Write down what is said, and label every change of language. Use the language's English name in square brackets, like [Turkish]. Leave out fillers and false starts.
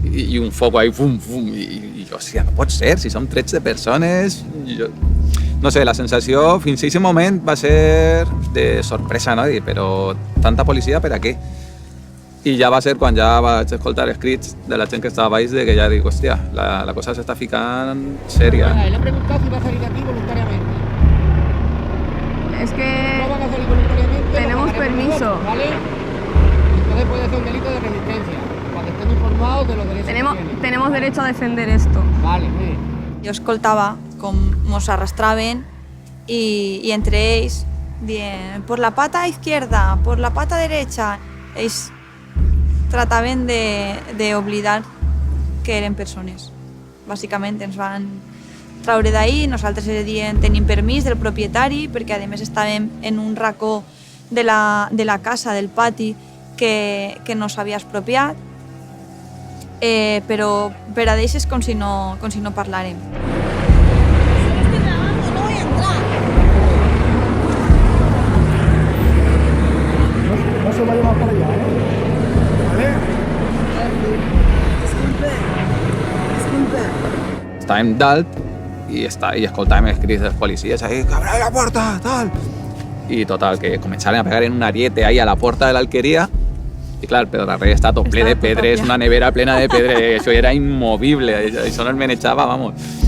[Catalan] I un foc ahí, fum, i jo, hòstia, no pot ser, si som 13 persones. No sé, la sensació fins a aquest moment va ser de sorpresa, no? Però tanta policia per a què? I ja va ser quan ja vaig escoltar els crits de la gent que estava baix de que ja dic, hòstia, la cosa s'està ficant sèria. [Spanish] Le he preguntado si va a salir de aquí voluntariamente. Es que no van a salir voluntariamente, tenemos permiso. Nosotros, ¿vale? Entonces puede ser un delito de resistencia, para que estén informados de los derechos que tienen. Tenemos derecho a defender esto. Vale, muy bien. [Catalan] Jo escoltava com mos arrastraven i entre ells dient [Spanish] por la pata izquierda, por la pata derecha. [Catalan] Ells trataven d'oblidar que eren persones. Bàsicament ens van traure d'ahir, nosaltres els diem tenim permís del propietari perquè a més estàvem en un racó de la casa, del pati que no s'havia expropiat, però per a ells és com si no parlàrem. [Spanish] No se vaya más para allá, ¿vale? Disculpe. [Catalan] Estàvem dalt i escoltàvem els crits dels policies ahí, que abra la porta, tal. I total, que començaven a pegar en un ariete ahí a la porta de l'alqueria I clar, el Pedrarrey està tot ple de pedres, una nevera plena de pedres, això era immovible, això no es manejava, vamos.